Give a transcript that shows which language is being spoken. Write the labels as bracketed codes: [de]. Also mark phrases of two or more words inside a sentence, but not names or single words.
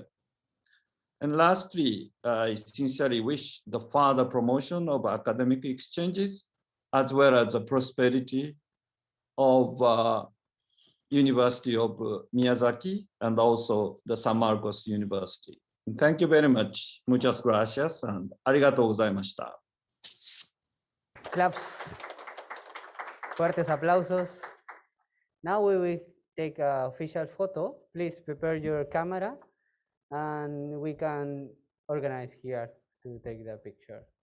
[en] And lastly, I sincerely wish the further promotion of academic exchanges as well as the prosperity of University of Miyazaki and also the San Marcos University. Thank you very much. [es] Muchas gracias and [ja] ありがとうございました. [es] Claps. Fuertes aplausos. [en] Now we will take an official photo. Please prepare your camera and we can organize here to take the picture.